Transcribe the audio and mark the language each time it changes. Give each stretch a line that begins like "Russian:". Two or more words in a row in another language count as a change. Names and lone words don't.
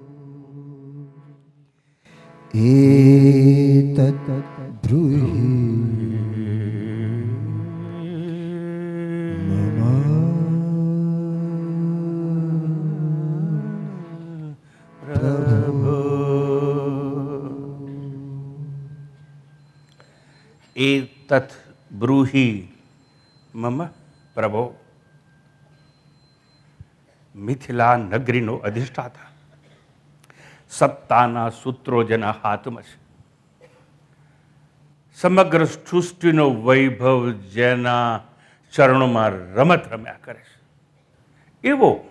Sanskrit: एतत् ब्रूहि मम प्रभु. एतत् ब्रूहि मम પ્રભો.
Gujarati: મિથિલા નગરીનો અધિષ્ઠાતા, સત્તાના સૂત્રો જેના હાથમાં છે, સમગ્ર સૃષ્ટિનો વૈભવ જેના ચરણોમાં રમત રમ્યા કરે છે, એવો